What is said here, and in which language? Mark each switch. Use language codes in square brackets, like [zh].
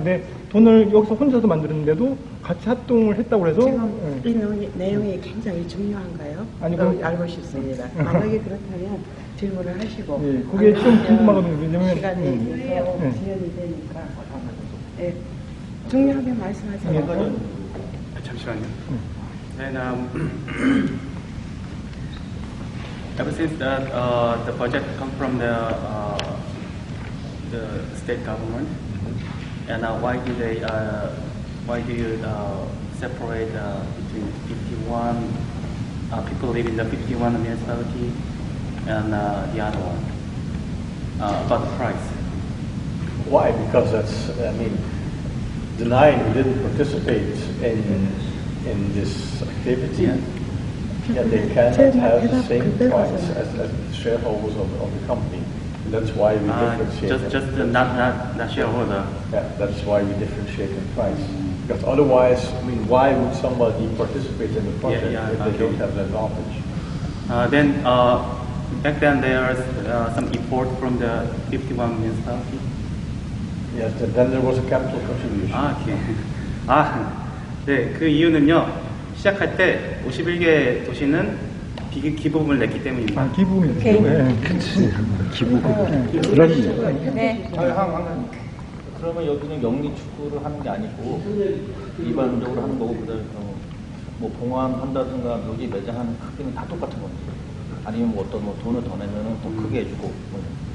[ko] 근데 돈을 여기서 혼자서 만드는데도 같이 합동을 했다고 해서. 지금 이 내용이 굉장히 중요한가요? 아니, 알고 싶습니다. 만약에 그렇다면 질문을 하시고. 예, 그게 좀 궁금하거든요. 왜냐면 시간이 지연이 되니까. 예, 중요하게 말씀하세요. 잠시만요. [en] And ever since that the budget come from the state government, and why do you separate between 51 people live in the 51 municipality and the other one about the price? Why? Because that's, the 9 who didn't participate in this activity, they cannot have the same price as the shareholders of the company. That's why we differentiate. Just not shareholder. Yeah, that's why we differentiate in price. Because otherwise, I mean, why would somebody participate in the project if they don't have that advantage? Then back then there was some effort from the 51 municipality. Yes, then there was a capital contribution. [ko] 오케이. 네, 그 이유는요. 시작할 때 51개 도시는 기부금을 냈기 때문입니다. 기부금이 그치. 기부금. 네. 그러면 여기는 영리 축구를 하는 게 아니고 일반적으로 하는 거고 그다음에 뭐 봉합한다든가 묘지 매장하는 크기는 다 똑같은 건지 아니면 뭐 어떤 뭐 돈을 더 내면은 더 크게 해주고.